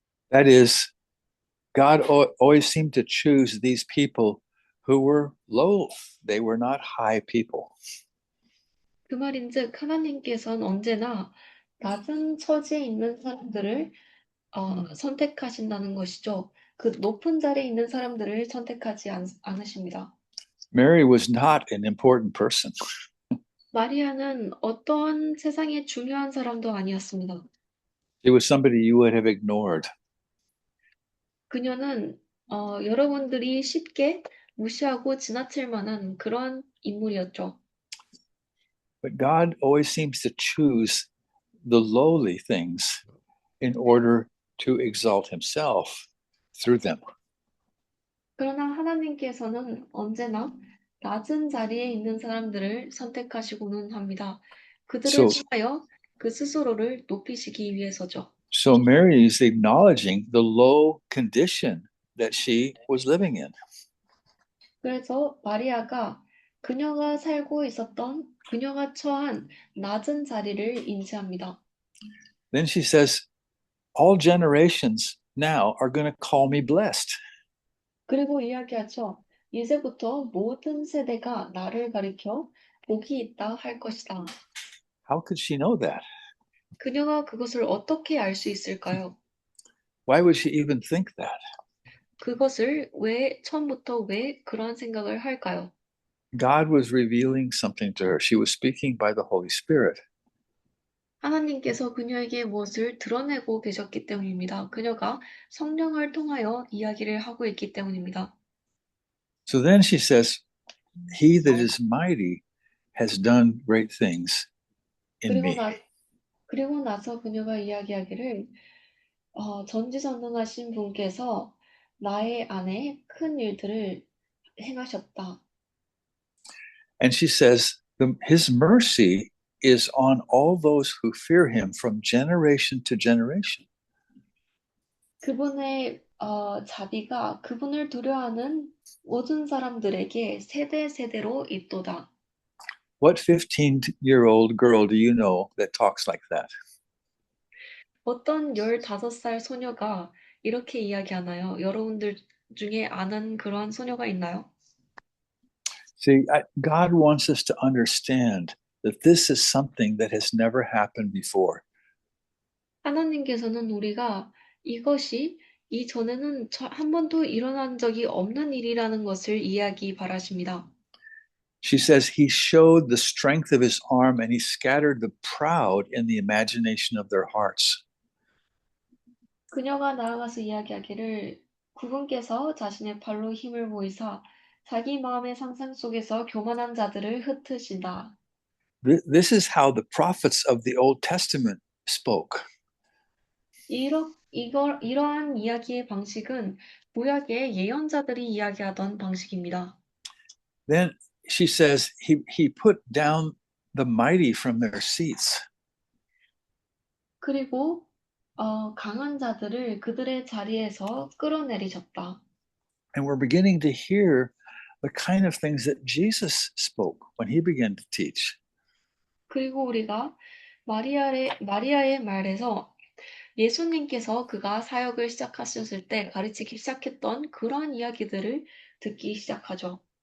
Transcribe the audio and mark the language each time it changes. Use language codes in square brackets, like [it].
[en] That is, God always seemed to choose these people who were low. They were not high people. [ko] 그 말인즉 하나님께서는 언제나 낮은 처지에 있는 사람들을 선택하신다는 것이죠. 그 높은 자리에 있는 사람들을 선택하지 않으십니다. [en] Mary was not an important person. [ko] 마리아는 어떤 세상에 중요한 사람도 아니었습니다. [en] She was somebody you would have ignored. [ko] 그녀는 여러분들이 쉽게 무시하고 지나칠 만한 그런 인물이었죠. [en] But God always seems to choose the lowly things in order to exalt himself through them. [ko] 그러나 하나님께서는 언제나 낮은 자리에 있는 사람들을 선택하시고는 합니다. 그들을 [en] So, [ko] 통하여 그 스스로를 높이시기 위해서죠. [en] so Mary is acknowledging the low condition that she was living in. [ko] 그래서 마리아가 그녀가 살고 있었던 그녀가 처한 낮은 자리를 인지합니다. [en] Then she says, all generations now are going to call me blessed. [ko] 그리고 이야기하죠. 이제부터 모든 세대가 나를 가리켜 복이 있다 할 것이다. [en] How could she know that? [ko] 그녀가 그것을 어떻게 알 수 있을까요? [en] Why would she even think that? [ko] 그것을 처음부터 왜 그런 생각을 할까요? [en] God was revealing something to her. She was speaking by the Holy Spirit. [ko] 하나님께서 그녀에게 무엇을 드러내고 계셨기 때문입니다. 그녀가 성령을 통하여 이야기를 하고 있기 때문입니다. [en] So then she says, he that is mighty has done great things in me. [ko] 그리고 나서 그녀가 이야기하기를 전지전능하신 분께서 나의 안에 큰 일들을 행하셨다. [en] And she says, his mercy is on all those who fear him from generation to generation. [ko] 그분의 자비가 그분을 두려워하는 모든 사람들에게 세대 세대로 있도다. [en] What 15-year-old girl do you know that talks like that? [ko] 어떤 15살 소녀가 이렇게 이야기하나요? 여러분들 중에 아는 그런 소녀가 있나요? [en] See, God wants us to understand that this is something that has never happened before. [ko] 하나님께서는 우리가 이것이 이전에는 한 번도 일어난 적이 없는 일이라는 것을 이해하기 바라십니다. [en] She says he showed the strength of his arm and he scattered the proud in the imagination of their hearts. [ko] 그녀가 나아가서 이야기하기를 그분께서 자신의 발로 힘을 보이사 자기 마음의 상상 속에서 교만한 자들을 흩으신다. [en] This is how the prophets of the Old Testament spoke. [ko] 이러한 이야기의 방식은 구약의 예언자들이 이야기하던 방식입니다. [en] Then she says he put down the mighty from their seats. [ko] 그리고 강한 자들을 그들의 자리에서 끌어내리셨다. [en] And we're beginning to hear the kind of things that Jesus spoke when he began to teach. [ko] 그리고 우리가 마리아의 말에서 예수님께서 그가 사역을 시작하셨을 때 가르치기 시작했던 그러한 이야기들을 듣기 시작하죠.